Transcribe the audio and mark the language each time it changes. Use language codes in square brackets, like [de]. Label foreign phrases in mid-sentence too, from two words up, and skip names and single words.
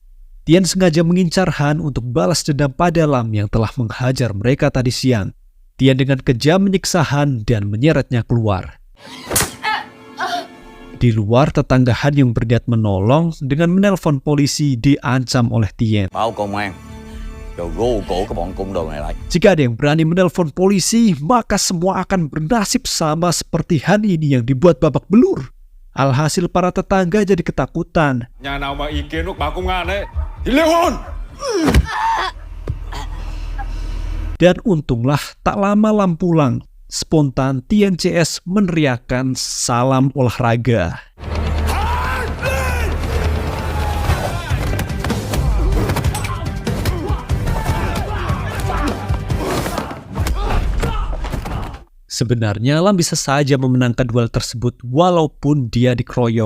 [id] Tien sengaja mengincar Han untuk balas dendam pada Lam yang telah menghajar mereka tadi siang. Tien dengan kejam menyiksa Han dan menyeretnya keluar. Di luar, tetangga Han yang berniat menolong dengan menelpon polisi diancam oleh Tien. [vi] Báo công an. rồi gô cổ cái bọn côn đồ này lại. [id] Jika ada yang berani menelpon polisi, maka semua akan bernasib sama seperti Han ini yang dibuat babak belur. Alhasil para tetangga jadi ketakutan. [vi] Nhà nào mà ý kiến của báo công an đấy thì ly hôn. [id] Dan untunglah tak lama Lam pulang. Spontan Tien CS meneriakkan salam olahraga. Sebenarnya Lam bisa saja memenangkan duel tersebut walaupun dia dikeroyok.